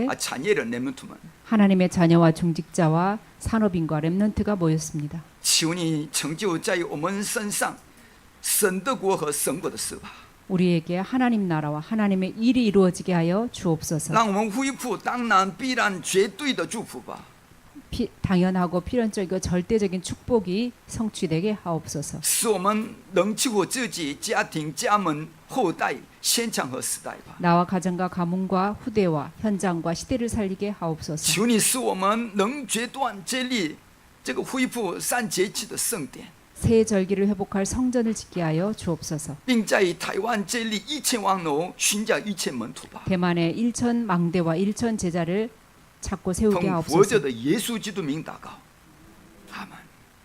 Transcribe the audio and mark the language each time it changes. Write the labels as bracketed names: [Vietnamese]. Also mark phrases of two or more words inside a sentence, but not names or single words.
[Chinese] 产业人们们， [Korean] 하나님의 자녀와 중직자와 산업인과 렘넌트가 모였습니다. [Chinese] 求你成就在我们身上神的国和神国的事吧， [Korean] 우리에게 하나님 나라와 하나님의 일이 이루어지게 하여 주옵소서. [Chinese] 让我们恢复当然必然绝对的祝福吧， [Korean] 당연하고 필연적이고 절대적인 축복이 성취되게 하옵소서. [Chinese] 使我们能救活自己、家庭、家门、后代、现场和时代吧。 [Korean] 나와 가정과 가문과 후대와 현장과 시대를 살리게 하옵소서. [Chinese] 求你使我们能决断建立这个恢复3节期的圣殿， [Korean] 새 절기를 회복할 성전을 짓게 하여 주옵소서. [Chinese] 并在台湾建立1000望楼，寻找1000门徒吧。 [Korean] 대만의 1천 망대와 1천 제자를 찾고 세우게 [Chinese] 奉活着 [Korean] 하옵소서. [Chinese] 的耶稣基督名祷告，阿门。